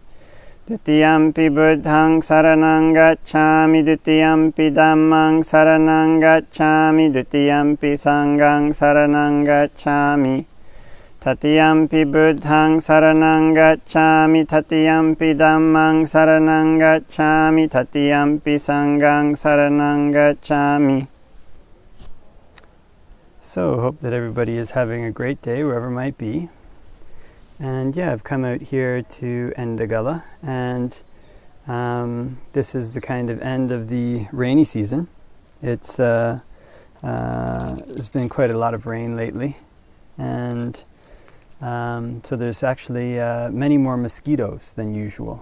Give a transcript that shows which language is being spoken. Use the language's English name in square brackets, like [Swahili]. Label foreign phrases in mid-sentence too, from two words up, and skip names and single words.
[Pali] Dutiyampi Buddhaṃ saraṇaṃ gacchāmi, Dutiyampi Dhammaṃ saraṇaṃ gacchāmi, Dutiyampi Saṅghāṃ saraṇaṃ gacchāmi. Tatiyampi Buddhaṃ saraṇaṃ gacchāmi, Tatiyampi Dhammaṃ saraṇaṃ gacchāmi, Tatiyampi Saṅghāṃ saraṇaṃ gacchāmi. [English] So, hope that everybody is having a great day wherever it might be. And yeah, I've come out here to Endagala, and this is the kind of end of the rainy season. There's been quite a lot of rain lately, and so there's actually many more mosquitoes than usual.